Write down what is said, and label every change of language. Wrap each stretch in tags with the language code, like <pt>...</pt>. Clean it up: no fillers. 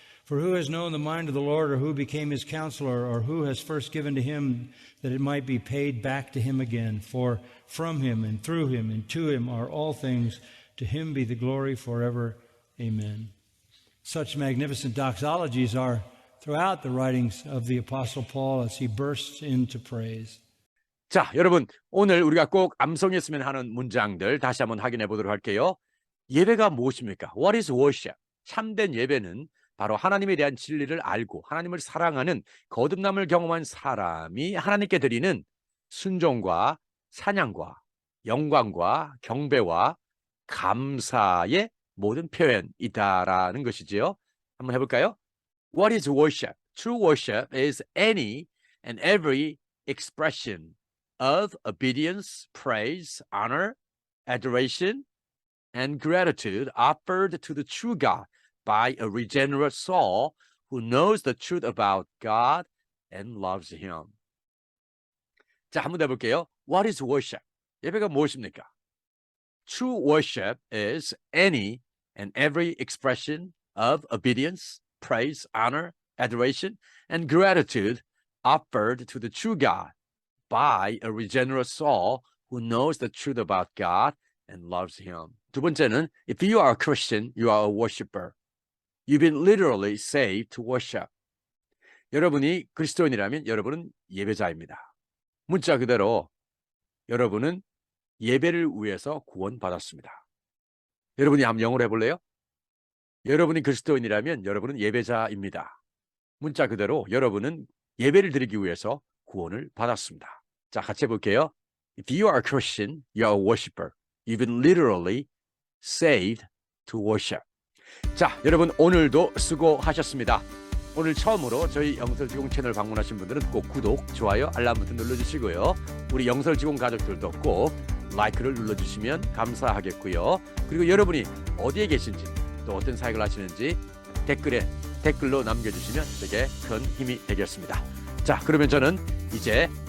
<en>For who has known the mind of the Lord, or who became His counselor, or who has first given to Him that it might be paid back to Him again? For from Him and through Him and to Him are all things. To Him be the glory forever. Amen." Such magnificent doxologies are throughout the writings of the Apostle Paul as he bursts into praise.</en> <ko>자, 여러분, 오늘 우리가 꼭 암송했으면 하는 문장들 다시 한번 확인해 보도록 할게요. 예배가 무엇입니까?</ko> <en>What is worship?</en> <ko>참된 예배는 바로 하나님에 대한 진리를 알고 하나님을 사랑하는 거듭남을 경험한 사람이 하나님께 드리는 순종과 찬양과 영광과 경배와 감사의 모든 표현이다라는 것이지요. 한번 해볼까요?</ko> <en>What is worship? True worship is any and every expression of obedience, praise, honor, adoration, and gratitude offered to the true God by a regenerate soul who knows the truth about God and loves Him.</en> <ko>자, 한번 해볼게요.</ko> <en>What is worship?</en> <ko>예배가 무엇입니까?</ko> <en>True worship is any and every expression of obedience, praise, honor, adoration, and gratitude offered to the true God by a regenerate soul who knows the truth about God and loves Him.</en> <ko>두 번째는,</ko> <en>if you are a Christian, you are a worshiper. You've been literally saved to worship.</en> <ko>여러분이 그리스도인이라면 여러분은 예배자입니다. 문자 그대로 여러분은 예배를 위해서 구원받았습니다. 여러분이 한번 영어로 해볼래요? 여러분이 그리스도인이라면 여러분은 예배자입니다. 문자 그대로 여러분은 예배를 드리기 위해서 구원을 받았습니다. 자, 같이 해볼게요.</ko> <en>If you are a Christian, you are a worshiper. You've been literally saved to worship.</en> <ko>자, 여러분 오늘도 수고하셨습니다. 오늘 처음으로 저희 영설지공 채널 방문하신 분들은 꼭 구독, 좋아요, 알람 버튼 눌러주시고요. 우리 영설지공 가족들도 꼭 라이크를 눌러주시면 감사하겠고요. 그리고 여러분이 어디에 계신지 또 어떤 사역을 하시는지 댓글로 남겨주시면 되게 큰 힘이 되겠습니다. 자, 그러면 저는 이제</ko>